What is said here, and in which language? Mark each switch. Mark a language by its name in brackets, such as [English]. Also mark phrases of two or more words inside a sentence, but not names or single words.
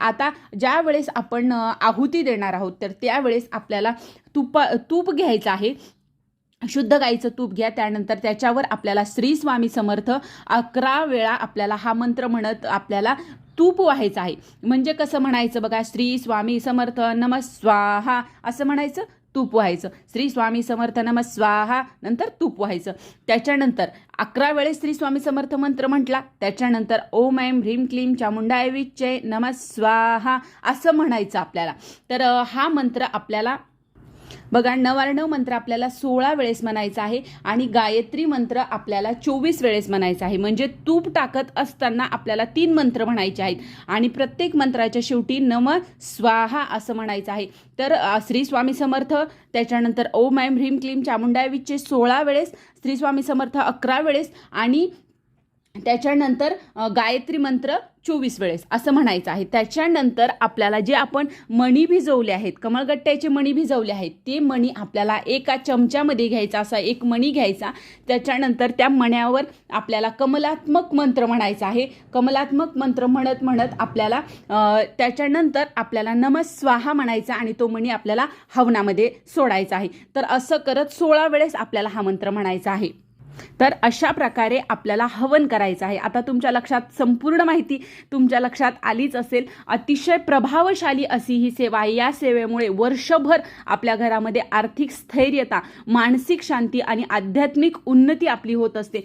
[Marathi] आता ज्या वेळेस आपण आहुती देणार आहोत तर त्यावेळेस आपल्याला तूप घ्यायचं आहे. शुद्ध गाईचं तूप घ्या. त्यानंतर त्याच्यावर आपल्याला श्री स्वामी समर्थ 11 वेळा आपल्याला हा मंत्र म्हणत आपल्याला तूप व्हायचं आहे. म्हणजे कसं म्हणायचं बघा, श्री स्वामी समर्थ [Sanskrit] नमः स्वाहा [Marathi] असं म्हणायचं, तूप व्हायचं. श्री स्वामी समर्थ [Sanskrit] नमः स्वाहा [Marathi] नंतर तूप व्हायचं. त्याच्यानंतर 11 वेळेस श्री स्वामी समर्थ मंत्र म्हटला, त्याच्यानंतर [Sanskrit] ओम ऐं ह्रीं क्लीं चामुंडाय विच्चे नमः स्वाहा [Marathi] असं म्हणायचं आपल्याला. तर हा मंत्र आपल्याला बघा, नवार्णव मंत्र आपल्याला 16 वेळेस म्हणायचा आहे आणि गायत्री मंत्र आपल्याला 24 वेळेस म्हणायचा आहे. म्हणजे तूप टाकत असताना आपल्याला 3 मंत्र म्हणायचे आहेत आणि प्रत्येक मंत्राच्या शेवटी [Sanskrit] नमः स्वाहा [Marathi] असं म्हणायचं आहे. तर श्री स्वामी समर्थ, त्याच्यानंतर [Sanskrit] ओम ऐं ह्रीं क्लीं चामुंडाय विच्चे [Marathi] 16 वेळेस, श्री स्वामी समर्थ 11 वेळेस आणि त्याच्यानंतर गायत्री मंत्र 24 वेळेस असं म्हणायचं आहे. त्याच्यानंतर आपल्याला जे आपण मणी भिजवले आहेत, कमळगट्ट्याचे मणी भिजवले आहेत, ते मणी आपल्याला एका चमच्यामध्ये घ्यायचा, असा एक मणी घ्यायचा. त्याच्यानंतर त्या मण्यावर आपल्याला कमलात्मक मंत्र म्हणायचा आहे. कमलात्मक मंत्र म्हणत म्हणत आपल्याला त्याच्यानंतर आपल्याला [Sanskrit] नमः स्वाहा [Marathi] म्हणायचा आणि तो मणी आपल्याला हवनामध्ये सोडायचा आहे. तर असं करत 16 वेळेस आपल्याला हा मंत्र म्हणायचा आहे. तर अशा प्रकारे आपल्याला हवन करायचं आहे. आता तुमच्या लक्षात संपूर्ण माहिती तुमच्या लक्षात आलीच असेल. अतिशय प्रभावशाली अशी ही सेवा आहे. या सेवेमुळे वर्षभर आपल्या घरामध्ये आर्थिक स्थैर्यता, मानसिक शांती आणि आध्यात्मिक उन्नती आपली होत असते.